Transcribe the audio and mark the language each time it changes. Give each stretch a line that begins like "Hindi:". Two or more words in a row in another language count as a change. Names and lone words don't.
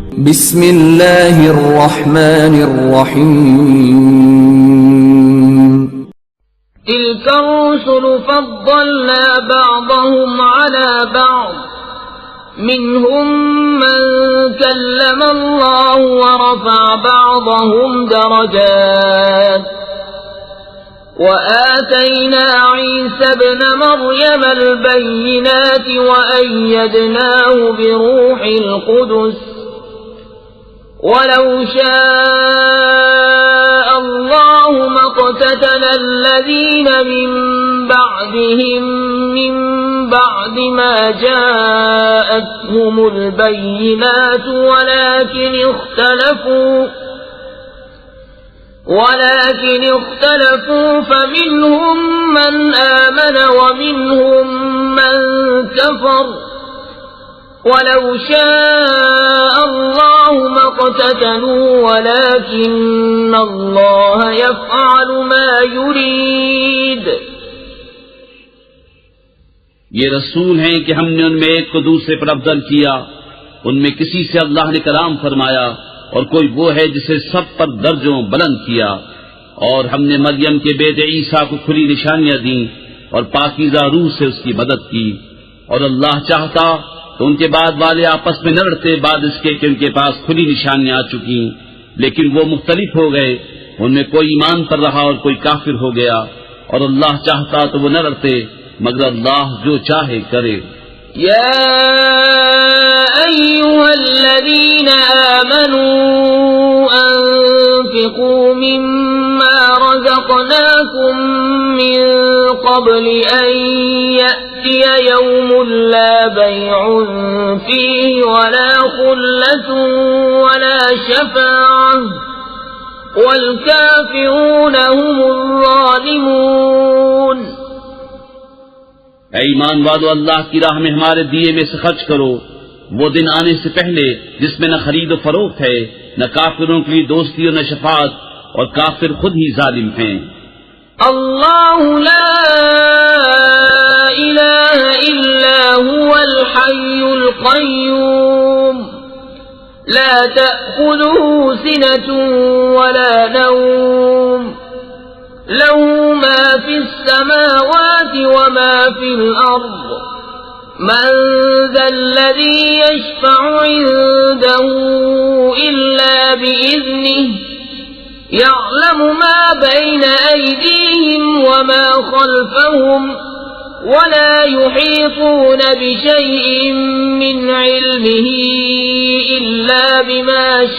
Arabic: بسم الله الرحمن الرحيم. تلك الرسل فضلنا بعضهم على بعض منهم من كلم الله ورفع بعضهم درجات وآتينا عيسى ابن مريم البينات وأيدناه بروح القدس ولو شاء الله مقتتل الذين من بعدهم من بعد ما جاءتهم البينات ولكن اختلفوا فمنهم من آمن ومنهم من كفر ولو شاء الله مقتتلوا ولكن الله يفعل ما يريد.
Urdu: یہ رسول ہیں کہ ہم نے ان میں ایک کو دوسرے پر افضل کیا، ان میں کسی سے اللہ نے کلام فرمایا اور کوئی وہ ہے جسے سب پر درجوں بلند کیا. اور ہم نے مریم کے بیٹے عیسیٰ کو کھلی نشانیاں دی اور پاکیزہ روح سے اس کی مدد کی. اور اللہ چاہتا تو ان کے بعد والے آپس میں نہ لڑتے بعد اس کے کہ ان کے پاس کھلی نشانیاں آ چکی، لیکن وہ مختلف ہو گئے، ان میں کوئی ایمان پر رہا اور کوئی کافر ہو گیا. اور اللہ چاہتا تو وہ نہ لڑتے، مگر اللہ جو چاہے کرے.
Arabic: يا أيها الذين آمنوا أنفقوا مما رزقناكم من قبل أن يأتي يوم لا بيع فيه ولا خلة ولا شفاعة والكافرون هم الظالمون.
Urdu: اے ایمان والو، اللہ کی راہ میں ہمارے دیے میں سے خرچ کرو وہ دن آنے سے پہلے جس میں نہ خرید و فروخت ہے، نہ کافروں کے لیے دوستی اور نہ شفاعت، اور کافر خود ہی ظالم ہیں.
Arabic: الله لا إله إلا هو الحي القيوم لا تأخذه سنة ولا نوم له ما في السماوات وما في الأرض من ذا الذي يشفع عنده إلا بإذنه يعلم ما بين أيديهم وما خلفهم ولا يحيطون بشيء من علمه إلا بما